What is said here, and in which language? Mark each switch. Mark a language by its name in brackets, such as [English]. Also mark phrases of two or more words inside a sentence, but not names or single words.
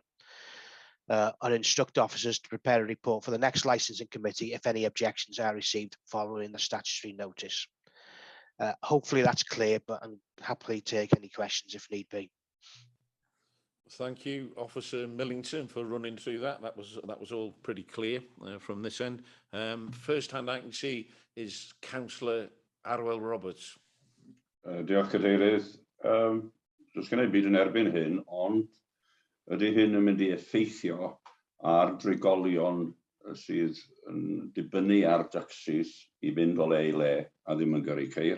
[English] And instruct officers to prepare a report for the next licensing committee if any objections are received following the statutory notice. Hopefully that's clear, but I'm happily take any questions if need be. Thank you, Officer Millington, for running through that. That was all pretty clear from this end. First hand I can see is Councillor Arwel Roberts. [Welsh] Diolch Cadeirydd. Does gen i byd yn erbyn hyn, ond ydy hyn yn mynd i effeithio ar drigolion sydd yn dibynnu ar dacsis i fynd o le i le a ddim yn gyrru ceir.